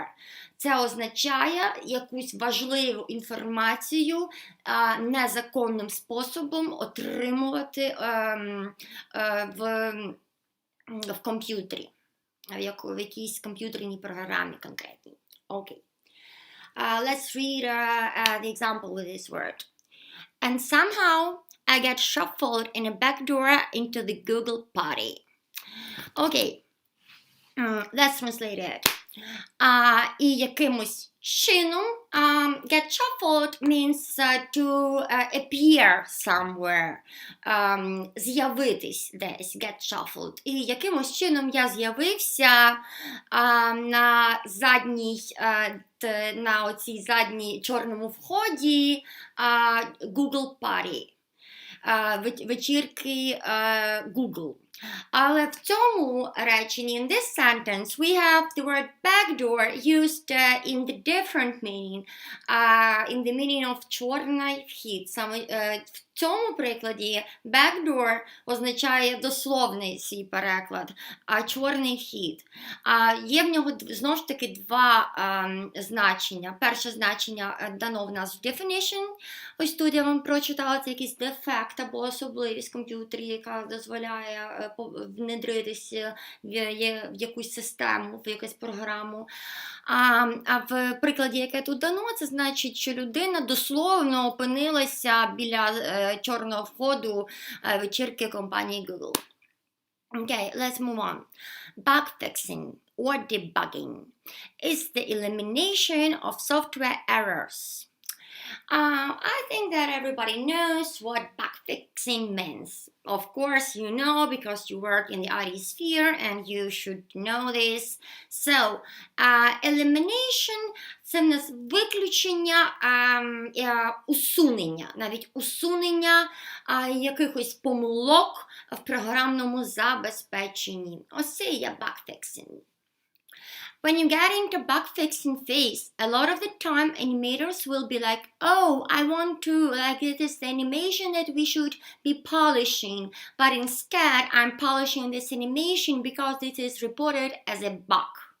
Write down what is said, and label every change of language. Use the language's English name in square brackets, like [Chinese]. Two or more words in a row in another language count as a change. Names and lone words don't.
[Ukrainian] Це означає якусь важливу інформацію незаконним способом отримувати в комп'ютері, в якійсь комп'ютерній програмі конкретній. Окей. [English] Let's read the example with this word. And somehow I get shuffled in a backdoor into the Google party. Okay. Let's translate it. [Ukrainian] І якимось чином [English] get shuffled means to appear somewhere, [Ukrainian] з'явитись десь, [English] get shuffled. [Ukrainian] І якимось чином я з'явився на оцій задній чорному вході Google Party, вечірки Google. Але в цьому реченні, [English] in this sentence, we have the word backdoor used in the different meaning, in the meaning of [Ukrainian] чорний вхід. Саме в цьому прикладі backdoor означає дословний свій переклад, а чорний вхід. Є в нього, знову ж таки, два значення. Перше значення дано в нас в definition. Ось тут я вам прочитала, це якийсь дефект або особливість в комп'ютері, яка дозволяє внедритися в якусь систему, в якусь програму. А в прикладі, яке тут дано, це значить, що людина дословно опинилася біля чорного входу вечірки компанії Google. [English] Okay, let's move on. Bug fixing or debugging is the elimination of software errors. I think that everybody knows what bug fixing means. Of course, you know because you work in the IT sphere and you should know this. So, elimination – [Ukrainian] це в нас виключення, усунення, навіть усунення якихось помилок в програмному забезпеченні. Ось це є [English] bug fixing. When you get into bug fixing phase, a lot of the time animators will be like, oh, I want to, like it is the animation that we should be polishing, but instead I'm polishing this animation because it is reported as a bug.